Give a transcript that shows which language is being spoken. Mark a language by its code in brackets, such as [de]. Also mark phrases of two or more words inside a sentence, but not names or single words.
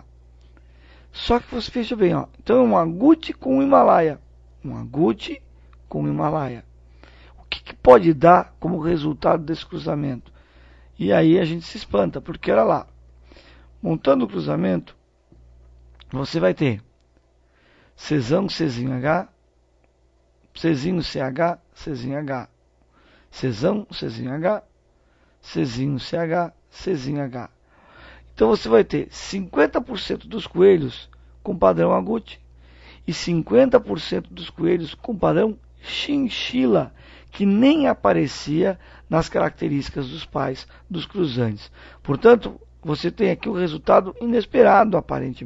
[pt] Só que você veja bem, ó. Então é um agute com o Himalaia. Um agute com o Himalaia. O que pode dar como resultado desse cruzamento? E aí a gente se espanta, porque olha lá. Montando o cruzamento, você vai ter cesão, cesinho H, cesinho CH, cesinho H. Cesão, cesinho H, cesinho CH, cesinho H. Então você vai ter 50% dos coelhos com padrão agute e 50% dos coelhos com padrão chinchila, que nem aparecia nas características dos pais dos cruzantes. Portanto, você tem aqui um resultado inesperado, aparentemente.